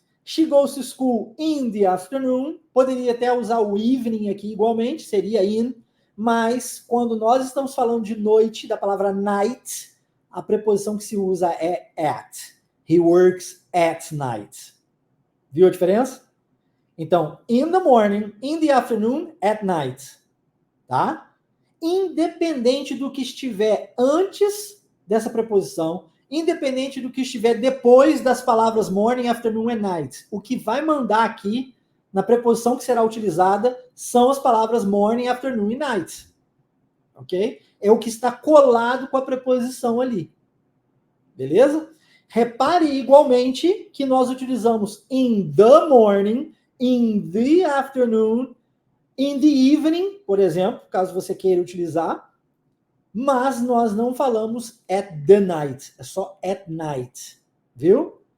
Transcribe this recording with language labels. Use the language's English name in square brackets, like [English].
[English] She goes to school in the afternoon. [Portuguese] Poderia até usar o evening aqui igualmente, seria in. Mas quando nós estamos falando de noite, da palavra night, a preposição que se usa é at. [English] He works at night. [Portuguese] Viu a diferença? [English] Então, in the morning, in the afternoon, at night. [Portuguese] Tá? Independente do que estiver antes dessa preposição, independente do que estiver depois das palavras morning, afternoon and night. O que vai mandar aqui, na preposição que será utilizada, são as palavras morning, afternoon e night. Ok? É o que está colado com a preposição ali. Beleza? Repare igualmente que nós utilizamos [English] in the morning, in the afternoon, in the evening, [Portuguese] por exemplo, caso você queira utilizar, mas nós não falamos at the night, é só at night, viu?